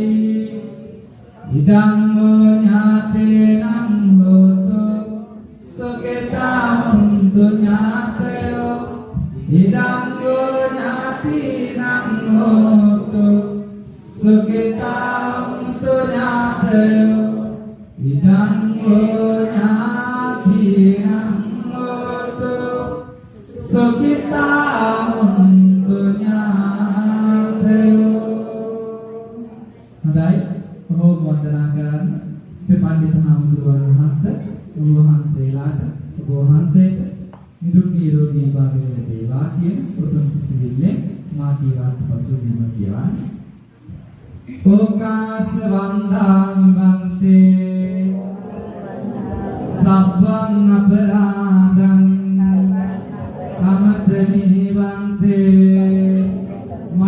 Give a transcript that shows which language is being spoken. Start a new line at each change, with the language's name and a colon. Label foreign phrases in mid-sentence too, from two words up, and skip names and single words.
Pali: ඉදං ඥාතේනං හෝතු සුඛිතා හොන්තු ඥාතයෝ ඉදං ඥාතිනං හෝතු සුඛිතා හොන්තු ඥාතයෝ ඉදං ඥාතිනං හෝතු සුඛිතා හොන්තු ඥාතයෝ
Sinhala: හොඳයි ඔබ වන්දනා කරන්න අපේ පඬිතුක හාමුදුරුවෝ වහන්සේ ඔබ වහන්සේලාට ඔබ වහන්සේට නිදුක් නිරෝගී භාවය ලැබේවා කියන උතුම් සිතිවිල්ලෙන් මා කීවාට පසු බිම කියවන්නේ
Pali: ඕකාස වන්දාමි වන්තේ සබ්බං අපරාධං කමතමි වන්තේ